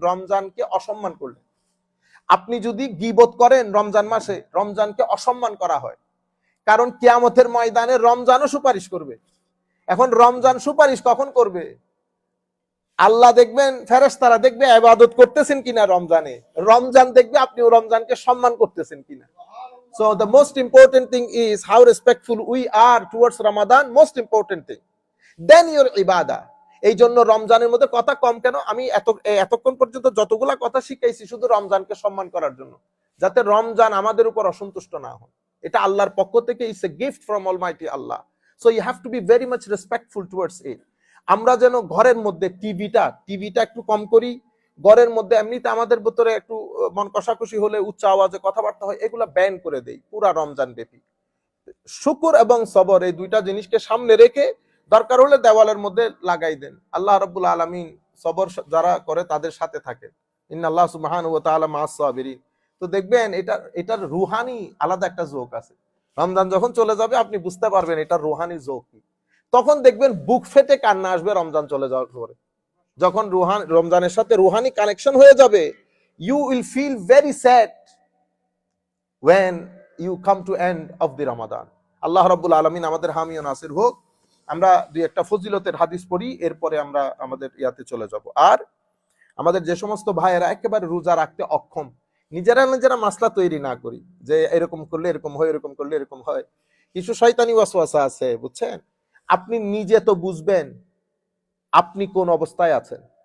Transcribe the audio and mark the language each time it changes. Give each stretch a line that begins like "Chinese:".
Bangla: রমজানকে অসম্মান করলেন। আপনি যদি গীবত করেন রমজান মাসে, রমজানকে অসম্মান করা হয়। কারণ কিয়ামতের ময়দানে রমজানও সুপারিশ করবে। এখন রমজান সুপারিশ কখন করবে? আল্লাহ দেখবেন, ফেরেশতারা দেখবে ইবাদত করতেছেন কিনা রমজানে, রমজান দেখবে আপনি রমজানকে সম্মান করতেছেন কিনা। So the most important thing is how respectful we are towards Ramadan, most important thing.
English: Then your ibadah.
Bangla: এই জন্য রমজানের মধ্যে কথা কম কেন? আমি এতক্ষণ পর্যন্ত যতগুলা কথা শিখাইছি শুধু রমজানকে সম্মান করার জন্য, যাতে রমজান আমাদের উপর অসন্তুষ্ট না হয়। এটা আল্লাহর পক্ষ থেকে,
English: It's a gift from Almighty Allah. So you have to be very much respectful towards it.
Bangla: আমরা যেন ঘরের মধ্যে টিভিটা একটু কম করি। ঘরের মধ্যে এমনিতে আমাদের ভিতরে একটু মন কষাকষি হলে উচ্চ আওয়াজে কথাবার্তা হয়, এগুলা ব্যান করে দেই পুরা রমজান ব্যাপী। শুকর এবং সবর এই 2টা জিনিসকে সামনে রেখে দরকার হলে দেওয়ালের মধ্যে লাগাই দেন। আল্লাহ রাব্বুল আলামিন সবর যারা করে তাদের সাথে থাকে,
Arabic: ইন্নাল্লাহ সুবহানাহু ওয়া তাআলা মা'আস সাবিরিন।
Bangla: তো দেখবেন এটার রুহানি আলাদা একটা জোক আছে। রমজান যখন চলে যাবে আপনি বুঝতে পারবেন এটার রুহানি জোক কি। তখন দেখবেন বুক ফেটে কান্না আসবে রমজান চলে যাওয়ার পরে। যখন রমজানের সাথে রুহানি কানেকশন হয়ে যাবে,
English: you will feel very sad when you come to end of the Ramadan.
Bangla: আল্লাহ রাব্বুল আলামিন আমাদের হামি ও নাসির হোক। আমরা 2-1টা ফজিলতের হাদিস পড়ি, এরপরে আমরা আমাদের ইয়াতে চলে যাব। আর আমাদের যে সমস্ত ভাইয়েরা একেবারে রোজা রাখতে অক্ষম, নিজেরা মাসলা তৈরি না করি যে এরকম করলে এরকম হয়, এরকম করলে এরকম হয়। কিছু শয়তানি ওয়াসওয়াসা আছে, বুঝছেন? আপনি নিজে তো বুঝবেন আপনি কোন অবস্থায় আছেন।